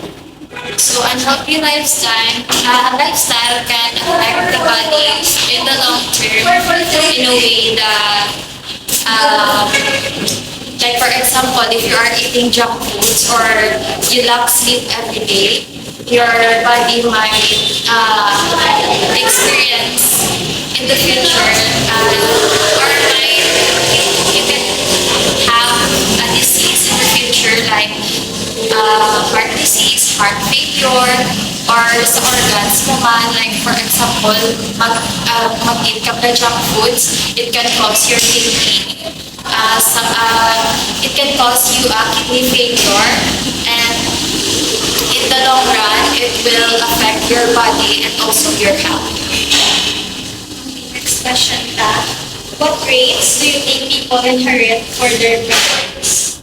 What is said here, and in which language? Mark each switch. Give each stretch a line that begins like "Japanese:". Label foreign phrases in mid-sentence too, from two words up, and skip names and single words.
English: so unhealthy lifestyle can affect the body in the long term in a way that, like for example, if you are eating junk foods or you lack sleep every day, your body might experience in the future or might you can have a disease in the future like heart disease, heart failure, or
Filipino: sa organs naman,
English: like for example,
Filipino: mag-eat ka ng
English: junk foods, it can cause your kidney, it can cause you a kidney failure, and in the long run, it will affect your body and also your health. Next question, what traits do you think people inherit for their parents?